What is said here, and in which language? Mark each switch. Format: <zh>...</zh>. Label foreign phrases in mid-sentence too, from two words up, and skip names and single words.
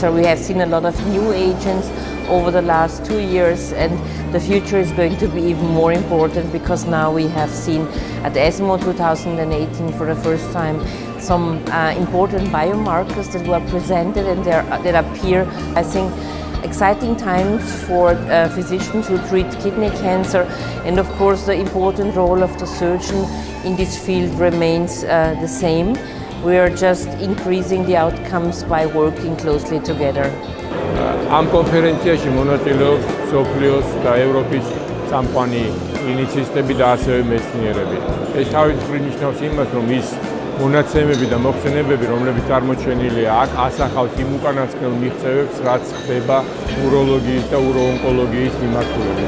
<en>We have seen a lot of new agents over the last 2 years, and the future is going to be even more important because now we have seen at ESMO 2018 for the first time some important biomarkers that were presented and that appear, I think, exciting times for physicians who treat kidney cancer, and of course the important role of the surgeon in this field remains the same. We are just increasing the outcomes by working closely together.</en> <ka>ამ კონფერენციაში მონაწილეობს მსოფლიოს და ევროპის წამყვანი კლინიცისტები და ასევე მეცნიერები. ეს თავისუფლად ნიშნავს იმას, რომ ის მონაცემები და მოხსენებები, რომლებიც წარმოჩენილია აქ, ასახავს იმ უკანასკნელ მიღწევებს, რაც ხდება უროლოგიის და უროონკოლოგიის მიმართულებით.</ka>